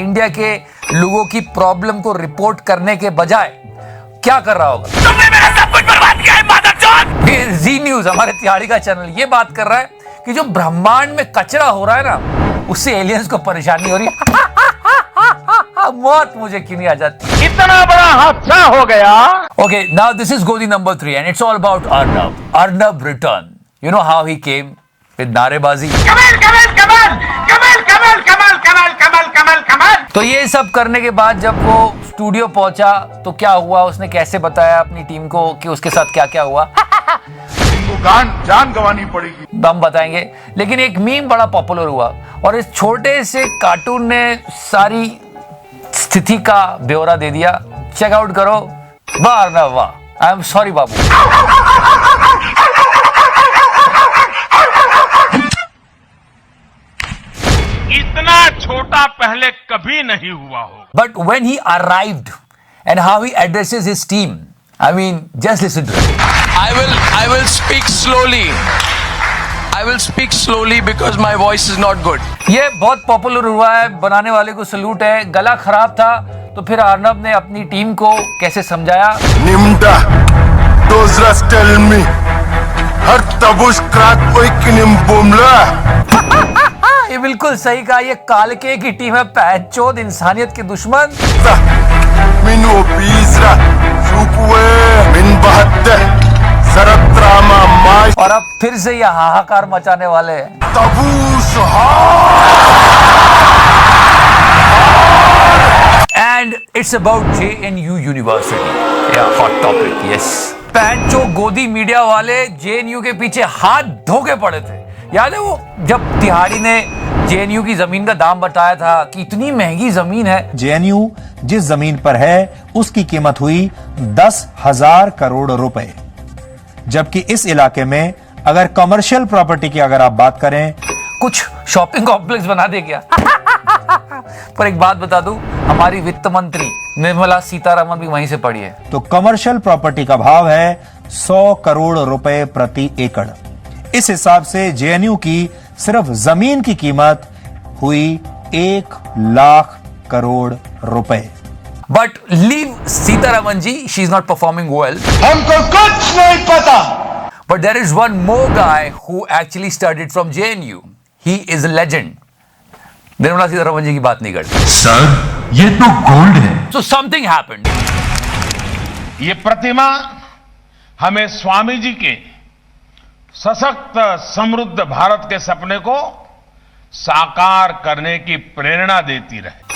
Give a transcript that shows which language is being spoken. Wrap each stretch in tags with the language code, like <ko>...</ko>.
<hi>India के लोगों की प्रॉब्लम को रिपोर्ट करने के बजाय क्या कर रहा होगा? तुमने मेरा सब कुछ बर्बाद किया है मादरचोद। जी न्यूज, हमारे तिहाड़ी का चैनल, ये बात कर रहा है कि जो ब्रह्मांड में कचरा हो रहा है ना, उससे एलियंस को परेशानी हो रही है। मौत मुझे क्यों नहीं आ जाती। इतना बड़ा हादसा हो गया।</hi> <en>Okay, now this is Godi number 3 and it's all about Arnab. Arnab return. You know how he came with नारेबाजी।</en> <hi>कमाल कमाल कमाल कमाल कमाल कमाल कमाल कमाल कमाल कमाल। तो ये सब करने के बाद जब वो स्टूडियो पहुंचा तो क्या हुआ, उसने कैसे बताया अपनी टीम को कि उसके साथ क्या क्या हुआ। जान गंवानी पड़ेगी। हम बताएंगे, लेकिन एक मीम बड़ा पॉपुलर हुआ और इस छोटे से कार्टून ने सारी स्थिति का ब्यौरा दे दिया। चेकआउट करो। वाह अर्नब वाह।</hi> <en>I am sorry</en> <hi>बाबू। इतना छोटा पहले कभी नहीं हुआ होगा।</hi> <en>But when he arrived and how he addresses his team, I mean, just listen to it. I will speak slowly. I will speak slowly because my voice is not good.</en> <hi>ये बहुत popular हुआ है, बनाने वाले को salute है। गला खराब था तो फिर अर्नब ने अपनी टीम को कैसे समझाया। Nimda,</hi> <en>those rats tell me, हर तबुश क्राक कोई किनिम बुमला।</en> <hi>ये बिल्कुल सही कहा, ये कालके की टीम है, पैचोद इंसानियत के दुश्मन। मिनो पीसरा, सुकुए, मिन बहत्ते, सरत्रामा माश। और अब फिर से ये हाहाकार मचाने वाले हैं। तबुश</hi> <en>And it's about JNU University. Yeah, hot topic, yes.</en> <hi>पैचो गोदी मीडिया वाले JNU के पीछे हाथ धो के पड़े थे। याद है वो जब तिहाड़ी ने JNU की जमीन का दाम बताया था कि इतनी महंगी जमीन है। JNU जिस जमीन पर है उसकी कीमत हुई 10,000 करोड़ रुपए, जबकि इस इलाके में अगर कमर्शियल प्रॉपर्टी की अगर आप बात करें, कुछ शॉपिंग कॉम्प्लेक्स बना दे क्या? पर एक बात बता दूं, हमारी वित्त मंत्री निर्मला सीतारमण भी वहीं से पढ़ी है। तो कमर्शियल प्रॉपर्टी का भाव है 100 करोड़ रुपए प्रति एकड़। इस हिसाब से JNU की सिर्फ जमीन की कीमत हुई 1 लाख करोड़ रुपए।</hi> <en>But leave Sitaraman ji, she's not performing well.</en> <hi>हमको कुछ नहीं पता।</hi> <en>But there is one more guy who actually studied from JNU. He is a legend.</en> <hi>Nirmala Sitharaman ji की बात नहीं करते। सर ये तो गोल्ड है। So something happened. ये प्रतिमा हमें स्वामी जी के सशक्त समृद्ध भारत के सपने को साकार करने की प्रेरणा देती रहे।</hi>